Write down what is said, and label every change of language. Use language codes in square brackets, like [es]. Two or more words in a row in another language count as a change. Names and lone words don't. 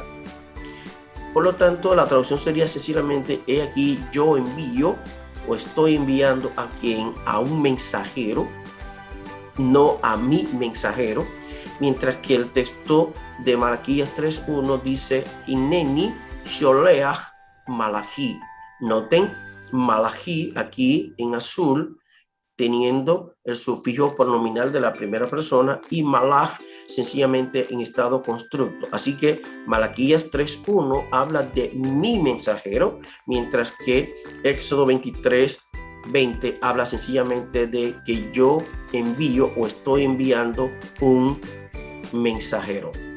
[es] Por lo tanto, la traducción sería sencillamente: he aquí yo envío o estoy enviando a quien, a un mensajero, no a mi mensajero, mientras que el texto de Malaquías 3.1 dice: [he] הנני שולח מלאכי. [es] Noten malachi aquí en azul teniendo el sufijo pronominal de la primera persona y malach sencillamente en estado constructo. Así que Malaquías 3.1 habla de mi mensajero, mientras que Éxodo 23:20 habla sencillamente de que yo envío o estoy enviando un mensajero.